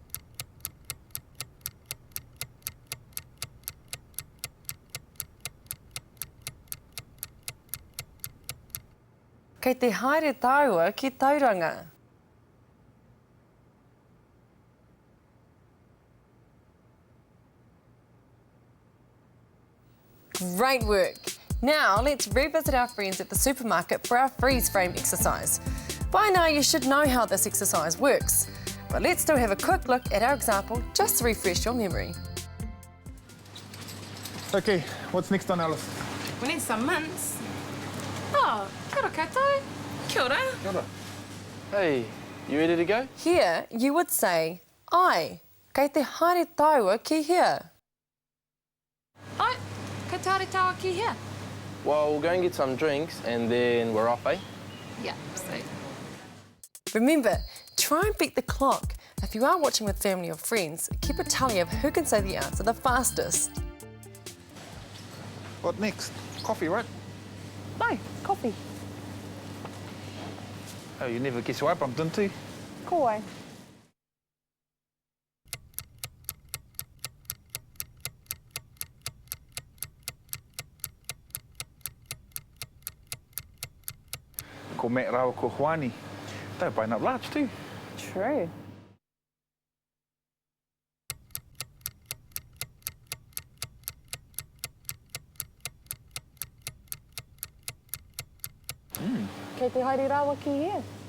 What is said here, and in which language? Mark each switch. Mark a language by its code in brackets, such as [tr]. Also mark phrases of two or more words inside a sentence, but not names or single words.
[mi] Kei te haere tāua ki Tauranga. [en] Great work! Now let's revisit our friends at the supermarket for our freeze frame exercise. By now you should know how this exercise works, but let's still have a quick look at our example just to refresh your memory. Okay, what's next on our list? We need some mints. [mi] Oh, kia ora koutou. Kia ora. Kia ora. [en] Hey, you ready to go? Here you would say, [mi] ai, kei te haere tāua ki hea. Ai, kei te haere tāua ki hea. [en] Well, we'll go and get some drinks and then we're off, eh? Yeah, sweet. Remember, try and beat the clock. If you are watching with family or friends, keep a tally of who can say the answer the fastest. What next? Coffee, right? No, coffee. Oh, you never guess who I bumped into. [mi] Ko ai. Ko Matt Rawa ko Juani. [en] They're buying up large too. True. [mi] Kei te haere rawa ki hea.